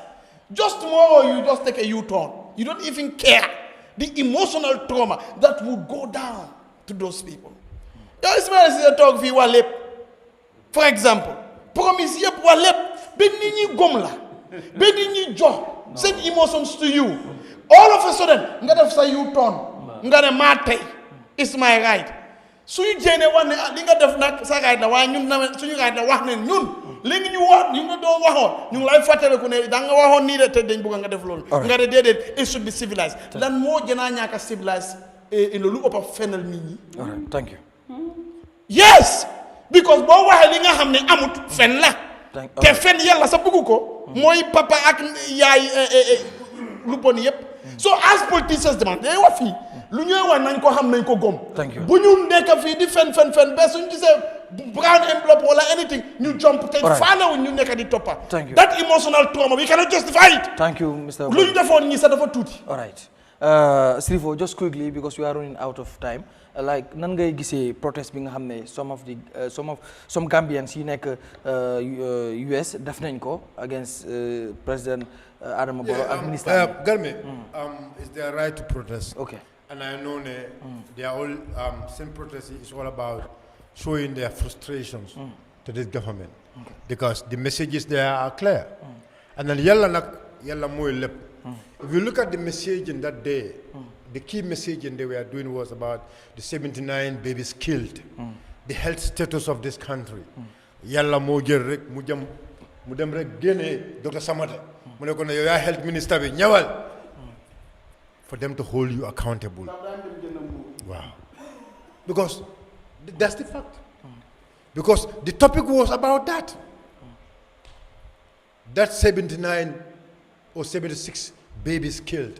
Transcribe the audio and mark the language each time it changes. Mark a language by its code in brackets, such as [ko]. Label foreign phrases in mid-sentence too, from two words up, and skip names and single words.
[en] Just tomorrow you just take a U-turn. You don't even care the emotional trauma that would go down to those people. For example, [wo] promise yep walep ben nit ñi gom la ben nit ñi jox [en] send emotions to you. All of a sudden [wo] nga def sa U-turn nga ne ma tay [en] it's my right. [wo] Suñu jéene wax ne li nga def nag sa right la waaye ñun suñu right la wax ne ñun léegi ñu wax ñu nga doon waxoon ñu ngi lay fàttaliku ne da nga waxoon nii de te dañ bëgg nga def loolu nga de déedéet [en] it should be civilized [wo] lan moo gënaa ñàkk a civilized loolu ëpp a fenal nit ñi. [en] All right, thank you. [wo] Yes, because boo waxee li nga xam ne amut fen la te fen yàlla sa bëggu ko mooy papa ak yaay lu bon yëpp. [en] So as politicians [wo] demand day wax fii lu ñuy wax nañ ko xam nañ ko gom. bu ñu nekk fii di fen ba suñu gisee [en] brown envelope [wo] wala anything ñu jump te faalewuñ ñu nekk di toppa. [en] That emotional trauma we cannot justify it. Thank you, Mr. [wo] lu ñu defoon ñi sax dafa tuuti. [en] All right, Sirifo, just quickly because we are running out of time. [wo] Like nan ngay gisee protest bi nga xam ne [en] some Gambians [wo] yi nekk US def nañ ko against President Adama Barrow ak ministre Garme, [en] it's their right to protest. Okay. And I know they are all same protest is all about showing their frustrations to this government because the messages there are clear. [wo] And then yalla moy lepp. [en] If you look at the message in that day, the key messaging they were doing was about the 79 babies killed, the health status of this country. [wo] Yalla mo jël rek mu dem rek génné Dr. Samata mu ne ko ne yow yaa [en] health minister [wo] bi ñëwal for them to hold you accountable. [en] Wow. Because that's the fact. Because the topic was about that. That 79 or 76 babies killed.